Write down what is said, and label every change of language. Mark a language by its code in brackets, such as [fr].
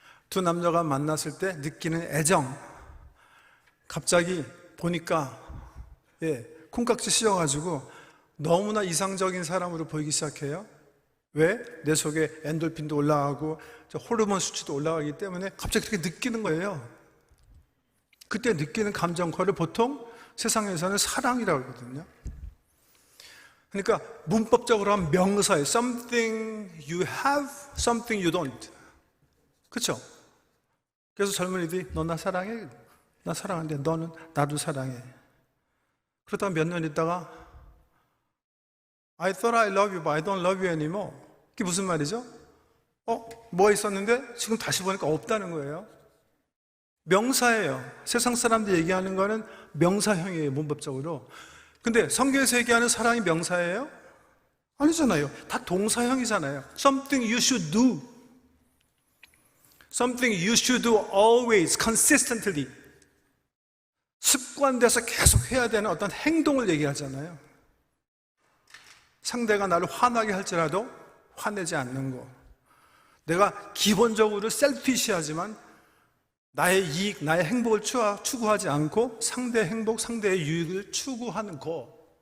[ko] 두 남녀가 만났을 때 느끼는 애정, 갑자기 보니까 콩깍지 씌워가지고 너무나 이상적인 사람으로 보이기 시작해요. 왜? 내 속에 엔돌핀도 올라가고 호르몬 수치도 올라가기 때문에 갑자기 그렇게 느끼는 거예요. 그때 느끼는 감정, 그거를 보통 세상에서는 사랑이라고 하거든요. 그러니까 문법적으로 하면 명사예요. [en] Something you have, something you don't. [ko] 그렇죠? 그래서 젊은이들이 너 나 사랑해? 나 사랑하는데 너는 나도 사랑해. 그러다가 몇 년 있다가 [en] I thought I love you, but I don't love you anymore. [ko] 그게 무슨 말이죠? 뭐가 있었는데 지금 다시 보니까 없다는 거예요. 명사예요. 세상 사람들이 얘기하는 거는 명사형이에요, 문법적으로. 근데 성경에서 얘기하는 사랑이 명사예요? 아니잖아요. 다 동사형이잖아요. [en] Something you should do. Something you should do always, consistently. [ko] 습관돼서 계속 해야 되는 어떤 행동을 얘기하잖아요. 상대가 나를 화나게 할지라도 화내지 않는 거. 내가 기본적으로 셀피시하지만 나의 이익, 나의 행복을 추구하지 않고 상대의 행복, 상대의 유익을 추구하는 거.